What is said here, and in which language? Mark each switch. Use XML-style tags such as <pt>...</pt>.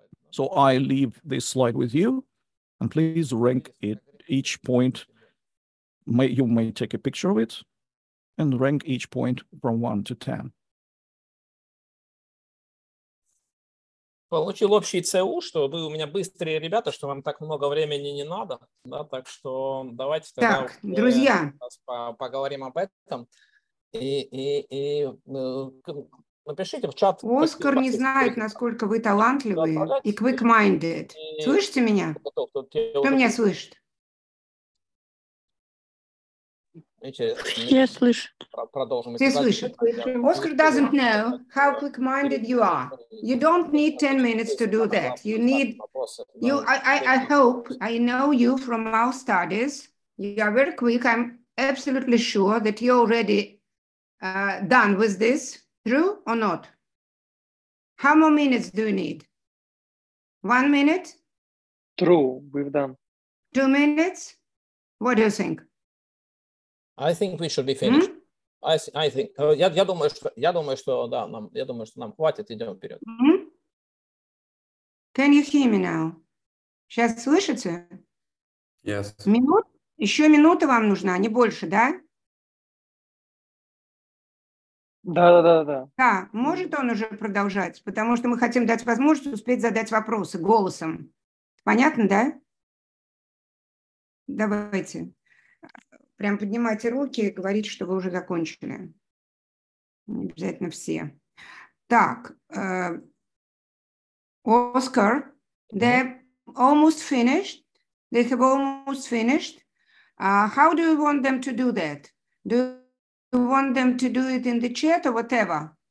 <en>So I leave this slide with you, and please rank it each point. You may take a picture of it and rank each point from 1 to 10.</en> <ru>Получил общий ЦУ, что вы у меня быстрые ребята, что вам так много времени не надо, да, так что давайте тогда Так, друзья, поговорим об этом. И напишите в чат. Оскар не знает, насколько вы талантливые и quick-minded. Слышите меня? Кто меня слышит? Все слышат. Все слышат.</ru> <en>Oscar doesn't know how quick-minded you are. You don't need 10 minutes to do that. I hope, I know you from our studies. You are very quick. I'm absolutely sure that you're already done with this. True or not? How many minutes do you need? 1 minute? True, we've done. 2 minutes? What do you think? I think we should be finished. I think.</en> <ru>Я думаю, что нам хватит, идем вперед.</ru> <en>Can you hear me now?</en> <ru>Сейчас слышите?</ru> <en>Yes.</en> <ru>Еще минута вам нужна, не больше, да? Да. Да, может он уже продолжать, потому что мы хотим дать возможность успеть задать вопросы голосом. Понятно, да? Давайте. Прям поднимайте руки и говорите, что вы уже закончили. Не обязательно все.</ru> <en>Так, Oscar, they're almost finished. They have almost finished. How do you want them to do that? Do you want them to do it in the chat or whatever?</en>